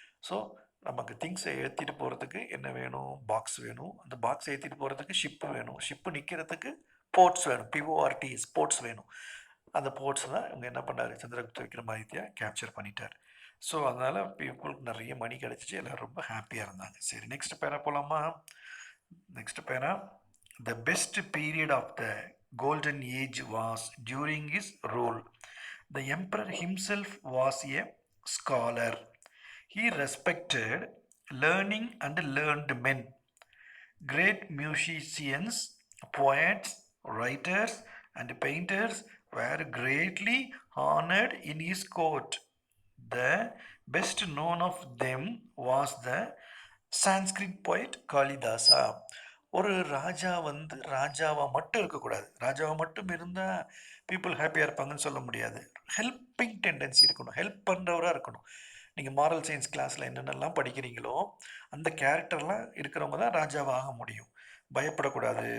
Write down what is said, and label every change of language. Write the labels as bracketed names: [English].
[Tamil] So நமக்கு திங்ஸை ஏற்றிட்டு போகிறதுக்கு என்ன வேணும்? பாக்ஸ் வேணும். அந்த பாக்ஸை ஏற்றிட்டு போகிறதுக்கு ஷிப்பு வேணும். ஷிப்பு நிற்கிறதுக்கு போர்ட்ஸ் வேணும். PORTS, போர்ட்ஸ் வேணும். அந்த போர்ட்ஸ் தான் இவங்க என்ன பண்ணார், சந்திரகுப்த விக்ரமாதித்யா கேப்சர் பண்ணிட்டார். ஸோ அதனால் பீப்புளுக்கு நிறைய மணி கிடச்சிச்சு. எல்லோரும் ரொம்ப ஹாப்பியாக இருந்தாங்க. சரி, நெக்ஸ்ட் பேரா போகலாமா? [English] Next para, the best period of the golden age was during his rule. The emperor himself was a scholar. He respected learning and learned men. Great musicians, poets, writers, and painters were greatly honored in his court. The best known of them was the Sanskrit poet Kalidasa. [Tamil] ஒரு ராஜா வந்து ராஜாவாக மட்டும் இருக்கக்கூடாது. ராஜாவாக மட்டும் இருந்தால் people ஹாப்பியாக இருப்பாங்கன்னு சொல்ல முடியாது. ஹெல்ப்பிங் டெண்டன்சி இருக்கணும். ஹெல்ப் பண்ணுறவராக இருக்கணும். நீங்கள் மாரல் சயின்ஸ் கிளாஸில் என்னென்னலாம் படிக்கிறீங்களோ அந்த கேரக்டர்லாம் இருக்கிறவங்க தான் ராஜாவாக ஆக முடியும். பயப்படக்கூடாது.